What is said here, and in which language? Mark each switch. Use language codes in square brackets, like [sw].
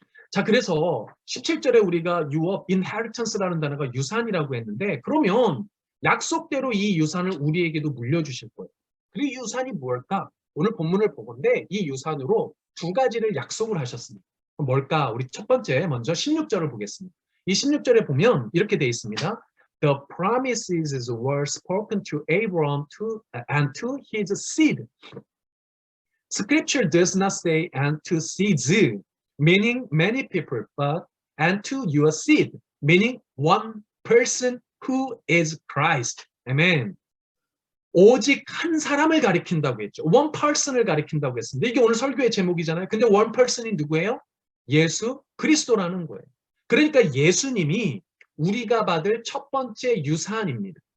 [ko] 자, 그래서 17절에 우리가 유업, inheritance라는 단어가 유산이라고 했는데 그러면 약속대로 이 유산을 우리에게도 물려주실 거예요. 그리고 이 유산이 뭘까? 오늘 본문을 보건데 이 유산으로 두 가지를 약속을 하셨습니다. 뭘까? 우리 첫 번째 먼저 16절을 보겠습니다. 이 16절에 보면 이렇게 되어 있습니다. [en] The promises were spoken to Abraham and to his seed. Scripture does not say and to seeds, meaning many people, but and to your seed, meaning one person who is Christ. [ko] 아멘. 오직 한 사람을 가리킨다고 했죠. [en] one person [ko] 을 가리킨다고 했습니다. 이게 오늘 설교의 제목이잖아요. 근데 [en] one person [ko] 이 누구예요? 예수 그리스도라는 거예요. 그러니까 예수님이 우리가 받을 첫 번째 유산입니다.